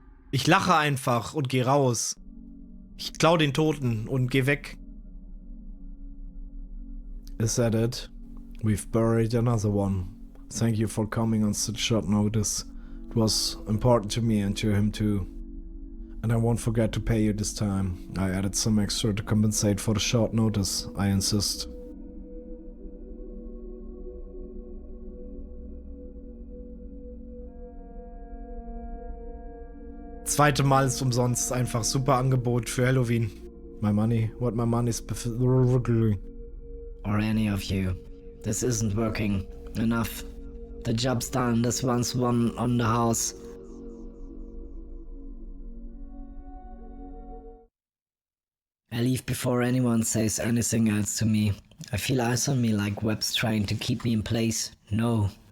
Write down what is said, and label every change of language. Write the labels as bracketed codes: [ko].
[de] Ich lache einfach und geh raus. Ich klau den Toten und geh weg. [en] Is that it? We've buried another one. Thank you for coming on such short notice. It was important to me and to him too. And I won't forget to pay you this time. I added some extra to compensate for the short notice, I insist. [de] Zweite Mal ist umsonst. Einfach super Angebot für Halloween. [en] My money? What my money specifically? Or any of you. This isn't working. Enough. The job's done. This one's one on the house. I leave before anyone says anything else to me. I feel eyes on me like webs trying to keep me in place. No.